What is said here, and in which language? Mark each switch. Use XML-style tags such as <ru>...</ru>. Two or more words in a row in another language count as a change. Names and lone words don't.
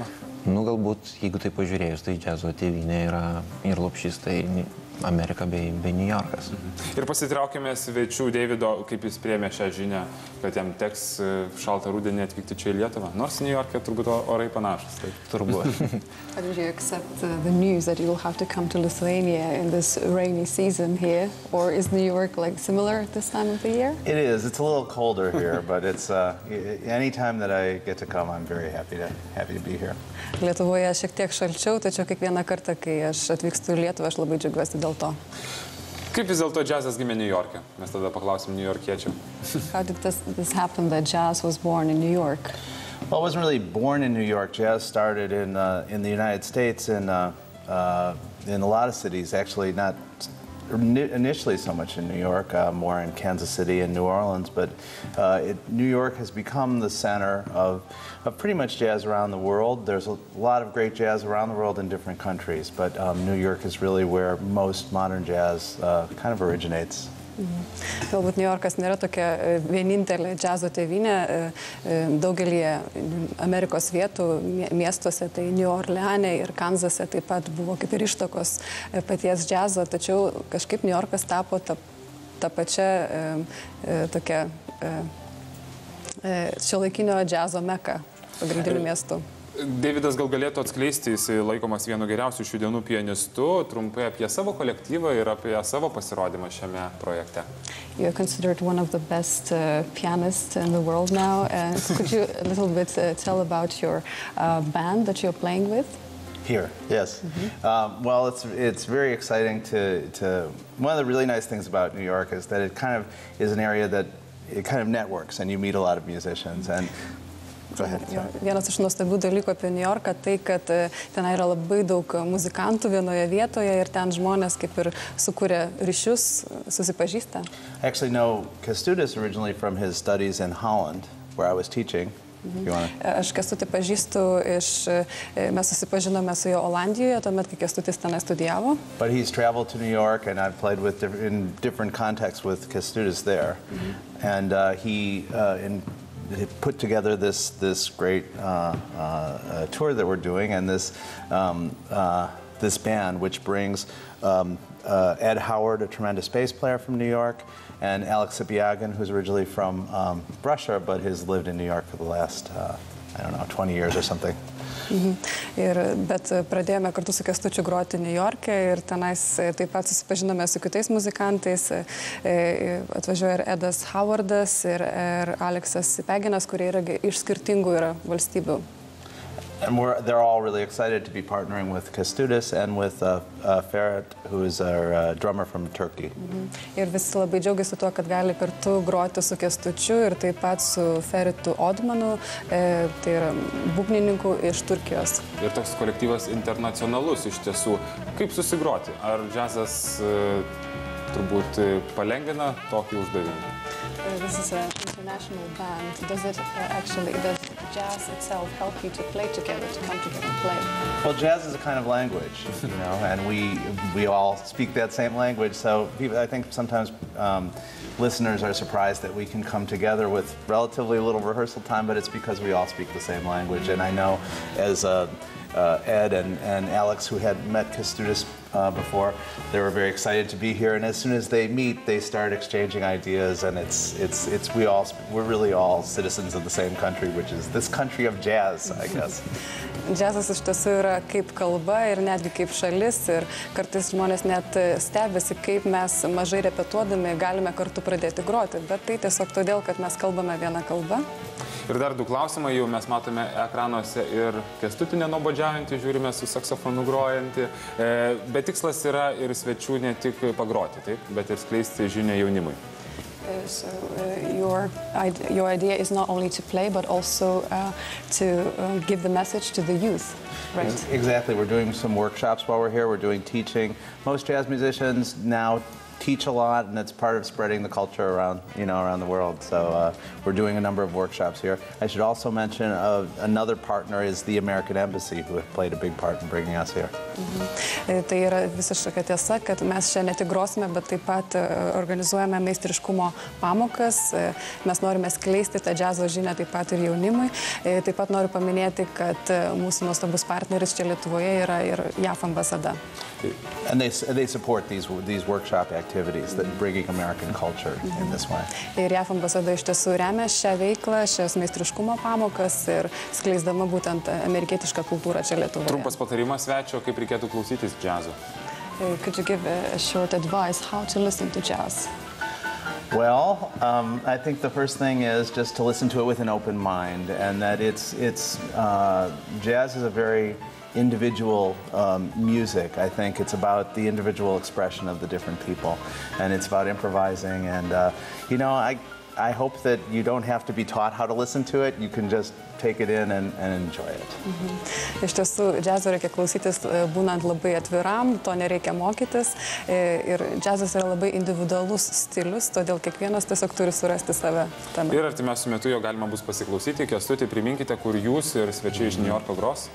<lt>Nu, galbūt, jeigu tai pažiūrėjus, tai džiazo tėvynė yra ir lopšys, tai Amerika bei New Yorkas. Ir pasitraukime svečių Davido, kaip jis priėmė šią žinią, kad jam teks šaltą rudenį atvykti čia į Lietuvą. Nors New York'e turbūt orai panašus. Tai turbūt.</lt> <en>How did you accept the news that you'll have to come to Lithuania in this rainy season here? Or is New York like similar at this time of the year? It is. It's a little colder here, but it's any time that I get to come, I'm very happy to be here.</en> <lt>Lietuvoje šiek tiek šalčiau, tačiau kiekvieną kartą, kai aš atvykstu į Lietuvą, aš labai džiaugiuosi dėl to. Kaip vis dėlto džiazas gimė New York'e? Mes tada paklausim New Yorkiečių.</lt> <en>How did this happen that jazz was born in New York? Well, it wasn't really born in New York. Jazz started in the United States in a lot of cities, actually not initially so much in New York, more in Kansas City and New Orleans, but New York has become the center of pretty much jazz around the world. There's a lot of great jazz around the world in different countries, but New York is really where most modern jazz kind of originates.</en> <lt>Galbūt New Yorkas nėra tokia vienintelė džiazo tėvynė. Daugelį Amerikos vietų, miestuose, tai New Orleane ir Kanzase taip pat buvo kaip ir ištakos paties džiazo, tačiau kažkaip New Yorkas tapo ta pačia tokia šiuolaikinio džiazo meka pagrindiniu miestu. Davidas gal galėtų atskleisti, jis laikomas vienu geriausių šių dienų pianistų, trumpai apie savo kolektyvą ir apie savo pasirodymą šiame projekte.</lt> <en>You're considered one of the best pianists in the world now. Could you a little bit tell about your band that you're playing with? Here, yes. Well, it's very exciting to. One of the really nice things about New York is that it kind of is an area that it kind of networks, and you meet a lot of musicians. And</en> <lt>vienas iš nuostabių dalykų apie New Yorką tai, kad ten yra labai daug muzikantų vienoje vietoje ir ten žmonės kaip ir sukuria ryšius, susipažįsta.</lt> <en>I actually know Kęstutis originally from his studies in Holland, where I was teaching.</en> <lt>Aš Kęstutį pažįstu mes susipažinome su jo Olandijoje, tuomet, kai Kęstutis tenai studijavo.</lt> <en>But he's traveled to New York and I've played in different contexts with Kęstutis there. And he put together this great tour that we're doing, and this band, which brings Ed Howard, a tremendous bass player from New York, and Alex Sipiagin, who's originally from Russia, but has lived in New York for the last, 20 years or something.</en> <lt>Bet pradėjome kartu su Kęstučiu groti New York'e ir tenais taip pat susipažinome su kitais muzikantais. Atvažiuoja ir Edas Howardas ir Aleksas Sipiaginas, kurie yra iš skirtingų valstybių.</lt> <en>And they're all really excited to be partnering with Kęstutis and with Ferhat, who is our drummer from Turkey.</en> <lt>Ir visi labai džiaugiasi tuo, kad gali kartu groti su Kęstučiu ir taip pat su Ferhatu Odmanu, tai yra būgnininku iš Turkijos. Ir toks kolektyvas internacionalus iš tiesų. Kaip susigroti? Ar džiazas turbūt palengvina tokį uždavinį?</lt> <en>This is an international band. Does jazz itself help you to play together, to come together and play? Well, jazz is a kind of language, and we all speak that same language. So I think sometimes listeners are surprised that we can come together with relatively little rehearsal time, but it's because we all speak the same language. And I know as Ed and Alex, who had met Kęstutis before. They were very excited to be here, and as soon as they meet, they start exchanging ideas, and we're really all citizens of the same country, which is this country of jazz, I guess.</en> <lt>Džiazas iš tiesų yra kaip kalba ir netgi kaip šalis, ir kartais žmonės net stebisi, kaip mes mažai repetuodami galime kartu pradėti groti, bet tai tiesiog todėl, kad mes kalbame vieną kalbą. Ir dar du klausimai, jau mes matome ekranuose ir Kęstutį nenuobodžiaujantį, žiūrime su saksofonu grojantį, bet tikslas yra ir svečių ne tik pagroti, taip, bet ir skleisti žinią jaunimui.</lt> <en>So your idea is not only to play, but also to give the message to the youth, right? Exactly. We're doing some workshops while we're here. We're doing teaching. Most jazz musicians now teach a lot, and it's part of spreading the culture around, around the world. So we're doing a number of workshops here. I should also mention another partner is the American Embassy, who have played a big part in bringing us here.</en> <lt>Tai yra visiška tiesa, kad mes čia ne tik grosime, bet taip pat organizuojame meistriškumo pamokas. Mes norime skleisti tą džiazo žinią taip pat ir jaunimui. Taip pat noriu paminėti, kad mūsų nuostabus partneris čia Lietuvoje yra ir JAF ambasada.</lt> <en>And they support these workshop activities that bringing American culture in this way.</en> <lt>Ir JAF ambasada iš tiesų remia šią veiklą, šias meistriškumo pamokas ir skleisdama būtent amerikietišką kultūrą čia Lietuvoje. Trumpas patarimas svečio, kaip reikėtų klausytis džiazo.</lt> <en>Could you give a short advice how to listen to jazz? Well, I think the first thing is just to listen to it with an open mind, and that jazz is a very individual music. I think it's about the individual expression of the different people, and it's about improvising. And I hope that you don't have to be taught how to listen to it. You can just take it in and enjoy it.</en> <lt>Iš tiesų, džiazo reikia klausytis būnant labai atviram, to nereikia mokytis. Ir džiazas yra labai individualus stilius, todėl kiekvienas tiesiog turi surasti save tame. Ir artimiausiu metu jo galima bus pasiklausyti. Kęstutį, priminkite, kur jūs ir svečiai iš Niujorko gros.</lt>